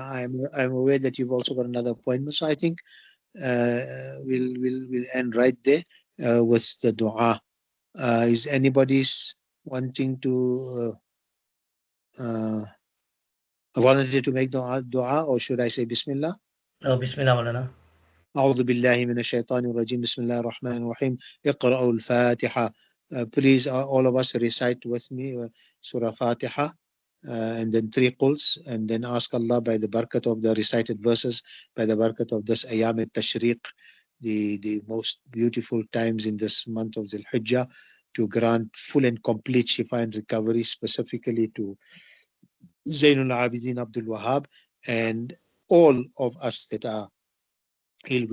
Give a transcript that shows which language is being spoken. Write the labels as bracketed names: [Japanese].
[English] I'm aware that you've also got another appointment, so I think we'll end right there with the dua. Is anybody's wanting to volunteer to make dua, or should I say Bismillah? Oh, Bismillah, Maulana. [Arabic] أعوذ بالله من الشيطان الرجيم بسم الله الرحمن الرحيم اقرأوا الفاتحة. [English] Please, all of us recite with me Surah Fatiha, and then 3 quls, and then ask Allah by the barakat of the recited verses, by the barakat of this Ayam al-Tashriq, the most beautiful times in this month of Dhul Hijjah, to grant full and complete shifa and recovery, specifically to Zainul Abidin Abdul Wahab and all of us that are ill.